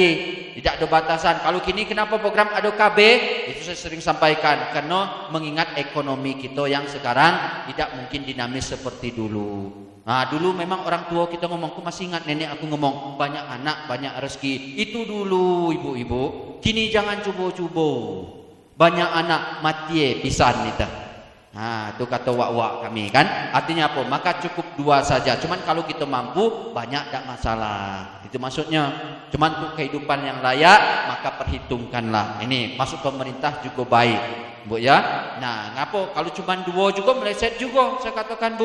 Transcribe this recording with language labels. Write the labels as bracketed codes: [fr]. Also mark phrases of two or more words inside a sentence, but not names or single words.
[id] Tidak ada batasan. Kalau kini kenapa program ada KB? Itu saya sering sampaikan. Karena mengingat ekonomi kita yang sekarang tidak mungkin dinamis seperti dulu. Nah, dulu memang orang tua kita ngomong, aku masih ingat nenek aku ngomong, banyak anak, banyak rezeki. Itu dulu ibu-ibu. Kini jangan cubo-cubo. Banyak anak mati pisan nih. Nah, itu kata wak-wak kami kan. Artinya apa? Maka cukup 2 saja. Cuman kalau kita mampu banyak tak masalah. Itu maksudnya. Cuman untuk kehidupan yang layak maka perhitungkanlah. Ini masuk pemerintah juga baik, Bu ya. Nah, ngapa kalau cuman 2 juga meleset juga saya katakan, Bu.